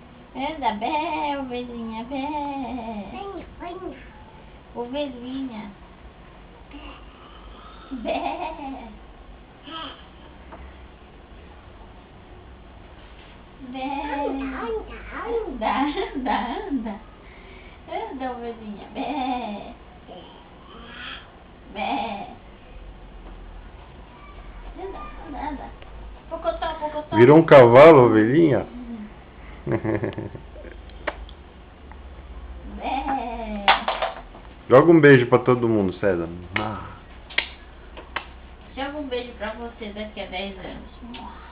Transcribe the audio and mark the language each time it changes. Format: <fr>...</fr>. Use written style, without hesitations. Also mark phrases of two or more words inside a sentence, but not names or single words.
<pt>Anda, bé, ovelhinha, bé. Venha, venha. Ovelhinha. Bé. Bé. Anda, anda, Anda, anda, anda. Anda, ovelhinha, bé. Bé. Anda, anda, anda. Pocotó, pocotó. Virou um cavalo, ovelhinha? Bé. Joga um beijo pra todo mundo, César. Joga um beijo pra você daqui a 10 anos.</pt>